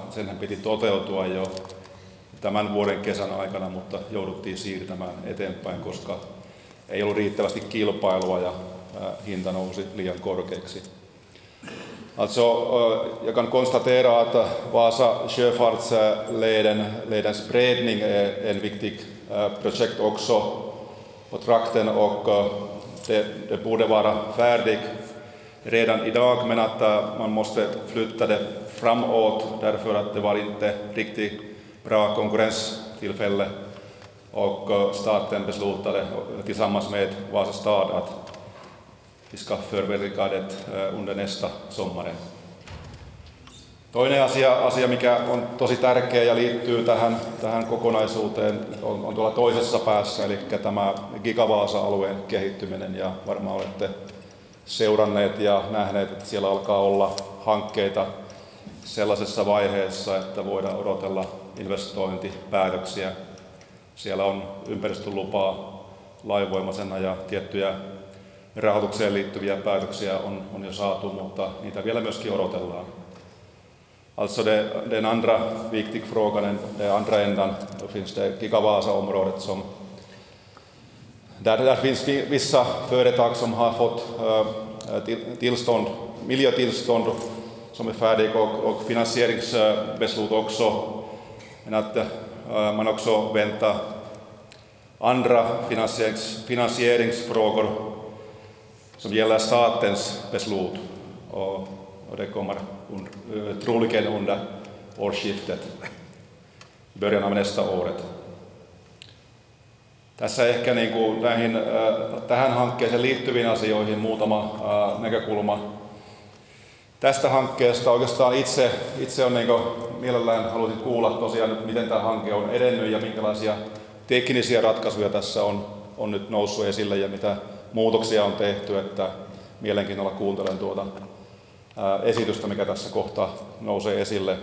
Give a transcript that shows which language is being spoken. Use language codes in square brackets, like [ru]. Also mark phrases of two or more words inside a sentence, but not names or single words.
[fi] Senhän piti toteutua jo tämän vuoden kesän aikana, mutta jouduttiin siirtämään eteenpäin, koska ei ollut riittävästi kilpailua ja hinta nousi liian korkeaksi. [sv] Alltså, jag kan konstatera att Vasa sjöfartsledens breddning är en viktig projekt också på trakten och det borde vara färdigt redan idag, men att man måste flytta det framåt därför att det var inte riktigt bra konkurrenstillfälle och staten beslutade tillsammans med Vasa stad att vi ska förverkliga det under nästa sommaren. [fi] Toinen asia, mikä on tosi tärkeä ja liittyy tähän kokonaisuuteen, on tuolla toisessa päässä, eli tämä Gigavaasa-alueen kehittyminen. Ja varmaan olette seuranneet ja nähneet, että siellä alkaa olla hankkeita sellaisessa vaiheessa, että voidaan odotella investointipäätöksiä. Siellä on ympäristölupaa lainvoimaisena ja tiettyjä rahoitukseen liittyviä päätöksiä on jo saatu, mutta niitä vielä myöskin odotellaan. [sv] Alltså den andra viktig frågan, den andra ändan, då finns det Gigavaasa-området som där finns vissa företag som har fått miljötillstånd som är färdiga och finansieringsbeslut också. Men att man också väntar andra finansieringsfrågor som gäller statens beslut och det kommer troligen under årsskiftet, början av nästa året. [fi] Tässä ehkä tähän hankkeeseen liittyviin asioihin muutama näkökulma. Tästä hankkeesta oikeastaan itse on mielellään haluaisin kuulla tosiaan nyt, miten tämä hanke on edennyt ja minkälaisia teknisiä ratkaisuja tässä on nyt noussut esille ja mitä muutoksia on tehty, että mielenkiinnolla kuuntelen tuota esitystä, mikä tässä kohtaa nousee esille.